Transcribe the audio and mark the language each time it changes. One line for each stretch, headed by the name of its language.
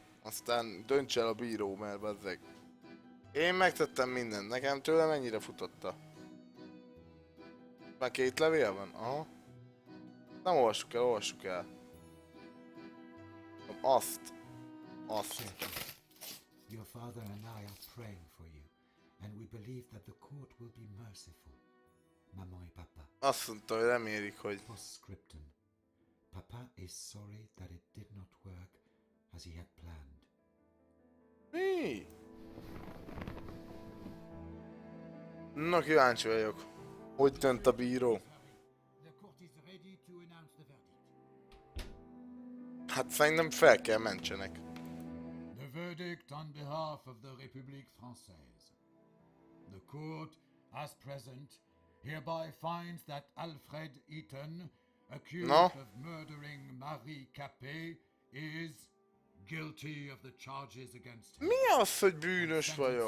Hungarian: Aztán dönts el a bíró, mert bazzeg. Én megtettem mindent, nekem tőle mennyire futotta? Már 2 levél van? Aha. Nem olvassuk el, olvassuk el. Azt.
English: Your father and I are praying for you, and we believe that the court will be merciful.
French: Maman et papa.
Hungarian: Azt mondta, hogy remélik, hogy...
Latin: Postscriptum.
English: Papa is sorry that it did not work as he had planned.
Hungarian: Mi? Na, kíváncsi vagyok. Hogy dönt a bíró?
English: The court is ready to announce the verdict.
Hungarian: Hát szerintem fel kell mentsenek.
English: The verdict on behalf of the République Française. The court, as present, hereby finds that Alfred Eaton, accused of murdering Marie Capet, is guilty of the charges against him.
Hungarian: Mi az, hogy bűnös vagyok?